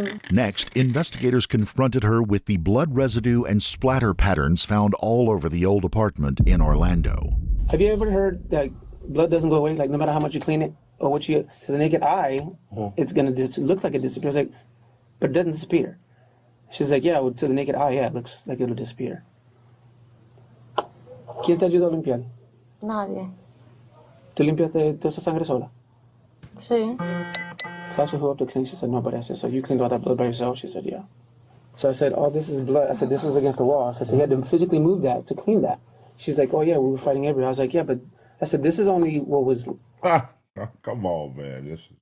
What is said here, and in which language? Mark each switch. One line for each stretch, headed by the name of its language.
English: Next, investigators confronted her with the blood residue and splatter patterns found all over the old apartment in Orlando. Have you ever heard that blood doesn't go away? Like, no matter how much you clean it or what you, to the naked eye, it's going to, looks like it disappears, like, but it doesn't disappear. She's like, yeah, well, to the naked eye, yeah, it looks like it'll disappear.
Spanish: ¿Quién te ayudó a limpiar? Nadie. ¿Tú limpiaste toda esa sangre sola? Sí.
English: So I asked her who up to clean. She said, nobody. I said, so you cleaned all that blood by yourself? She said, yeah. So I said, oh, this is blood. I said, this was against the wall. So I said, you had to physically move that to clean that. She's like, oh, yeah, we were fighting everywhere. I was like, yeah, but I said, this is only what was... Come on, man.